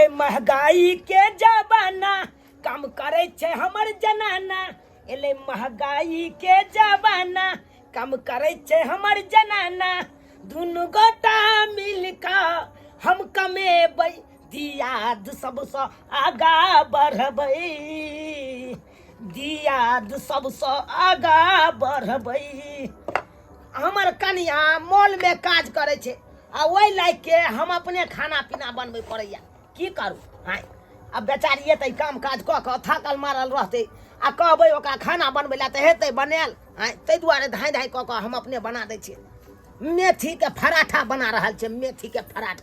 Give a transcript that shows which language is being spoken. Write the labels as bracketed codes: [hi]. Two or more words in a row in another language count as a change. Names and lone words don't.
[mai] महंगाई के जमाना कम करे छे हमर जनाना एले महंगाई के जमाना कम करे छे हमर जनाना दुनु गोटा मिलकर हम कमेबै दियाद सबसे आगा बढ़बै दियाद सबसे आगा बढ़बै हमर कनिया मॉल में काज करे छे आ ओइ लायक के हम अपने खाना पीना बनबै पड़ैया की करू हाय अब बेचारी एतै काम काज क के थाकल मारल रहतै आ कहबै ओकरा खाना बनबै ला त हेतै बनायल हाय तै दुआरे धाय धाय क के हम अपने बना दै छियै मेथी के पराठा बना रहल छै मेथी के पराठा